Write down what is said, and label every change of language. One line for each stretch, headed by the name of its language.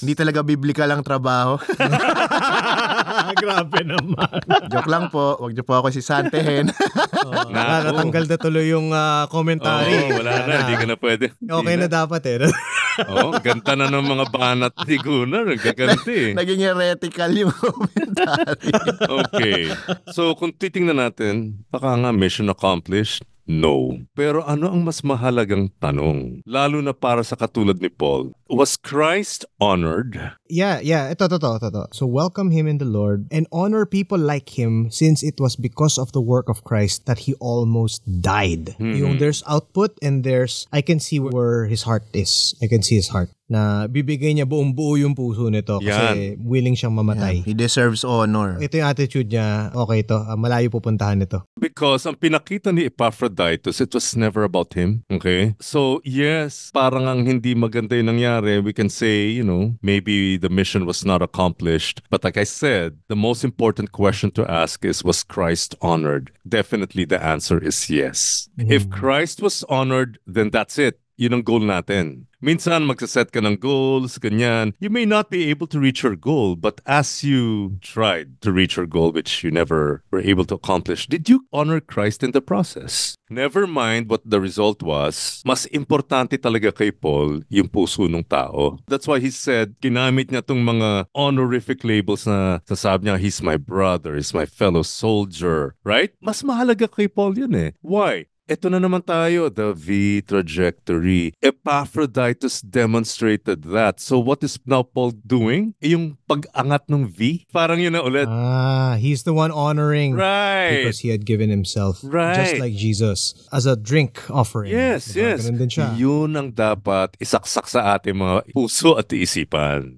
Filipino: Hindi talaga biblical ang trabaho. Grabe naman. Joke lang po. Huwag niyo po ako sisantehin. Natanggal na tuloy yung commentary. Wala na. Hindi ka na pwede. Okay na dapat Ganda na ng mga banat ni Gunnar. Gaganti. Naging heretical yung commentary. Okay. So kung titingnan natin, baka nga
English: mission accomplished.
Filipino: No. Pero ano ang mas mahalagang tanong? Lalo na para sa katulad ni Paul.
English: Was Christ honored?
Filipino: Yeah. Ito.
English: So welcome him in the Lord and honor people like him since it was because of the work of Christ that he almost died.
Filipino: Yung
English: there's output and there's, I can see where his heart is. I can see his heart.
Filipino: Na bibigay niya buong buo yung puso nito kasi willing siyang mamatay.
English: He deserves honor.
Filipino: Ito yung attitude niya, okay to, malayo pupuntahan nito.
English: Because
Filipino: ang pinakita ni
English: Epaphroditus, it was never about him. Okay?
Filipino: So yes, parang ang hindi maganda yung nangyari.
English: We can say, maybe the mission was not accomplished. But like I said, the most important question to ask is, was Christ honored? Definitely the answer is yes. If Christ was honored, then that's it.
Filipino: Yun ang goal natin. Minsan magsaset ka ng goals, ganyan.
English: You may not be able to reach your goal, but as you tried to reach your goal, which you never were able to accomplish, did you honor Christ in the process? Never mind what the result was.
Filipino: Mas importante talaga kay Paul yung puso ng tao.
English: That's why he said,
Filipino: ginamit niya tong mga honorific labels na sasabi niya,
English: he's my brother, he's my fellow soldier.
Filipino: Right? Mas mahalaga kay Paul yun eh. Why? Ito na naman tayo, the V trajectory.
English: Epaphroditus demonstrated that. So what is now Paul doing?
Filipino: Yung pag-angat ng V? Parang yun na ulit.
English: He's the one honoring. Right. Because he had given himself. Right. Just like Jesus. As a drink offering. Yes.
Filipino: Ganun din siya. Yun ang dapat isaksak sa ating mga puso at isipan.